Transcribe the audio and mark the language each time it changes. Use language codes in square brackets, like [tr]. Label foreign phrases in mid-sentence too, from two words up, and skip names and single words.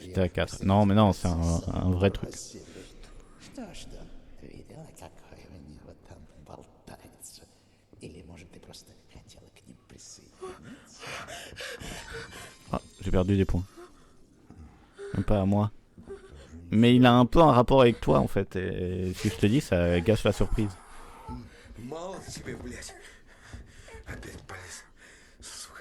[fr] J'étais à 4. Non, mais non, c'est un vrai truc. [ru] Что, видела, какой у него там болтается? Или, может, ты просто хотела к ним присоединиться? [fr] Ah, j'ai perdu des points. Même pas à moi. Mais il a un peu un rapport avec toi en fait. Et si je te dis, ça gâche la surprise. [ru] Мало тебе, блядь. Опять полез. Сука.